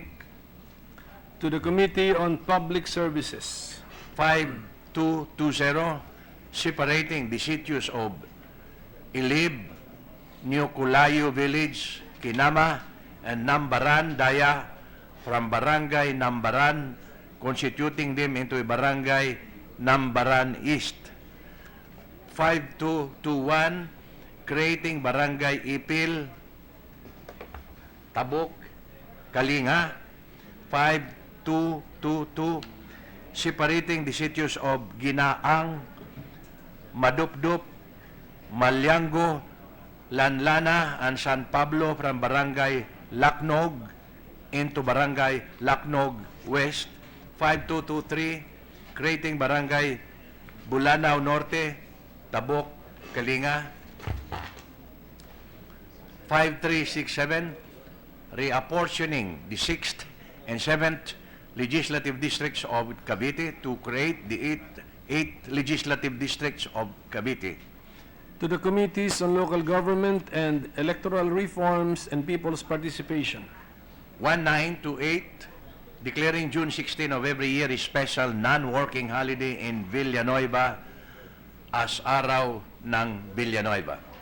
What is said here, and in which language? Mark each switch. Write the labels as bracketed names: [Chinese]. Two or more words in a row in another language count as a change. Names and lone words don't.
[English] To the Committee on Public Services. 5220, separating the sitios of Ilib, New Culayo Village, Kinama, and Nambaran, Daya, from Barangay Nambaran, constituting them into a Barangay Nambaran East. 5221, creating Barangay Ipil, Tabuk, Kalinga. 5222, separating the sitios of Ginaang, Madupdup, Malyango, Lanlana, and San Pablo from Barangay Laknog into Barangay Laknog West. 5223, creating Barangay Bulanao Norte, Tabuk, Kalinga. 5367, reapportioning the 6th and 7th legislative districts of Cavite to create the 8th legislative districts of Cavite. To the Committees on Local Government and Electoral Reforms and People's Participation. 1928, declaring June 16 of every year a special non-working holiday in Villanueva as Araw ng Villanueva.